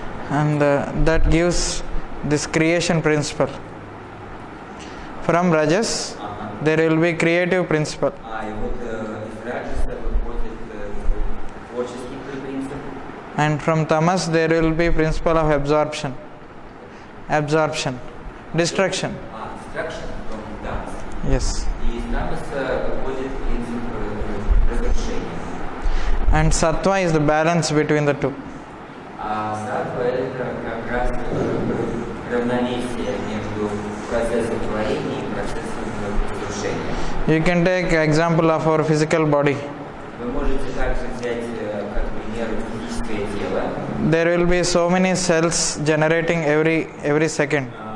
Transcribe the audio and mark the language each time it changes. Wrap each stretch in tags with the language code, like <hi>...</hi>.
<en>And that gives this creation principle. From rajas, there will be creative principle.</en> <ru>И вот из раджаса выходит творческий принцип.</ru> <en>And from tamas, there will be principle of absorption, destruction. Destruction from tamas. Yes.</en> <ru>И из тамаса выходит принцип разрушения.</ru> <en>And sattva is the balance between the two.</en> <ru>Саттва это как раз равновесие между процессом творения и процессом разрушения.</ru> <en>You can take example of our physical body.</en> <ru>Вы можете также взять как пример физическое тело.</ru> <en>There will be so many cells generating every second.</en>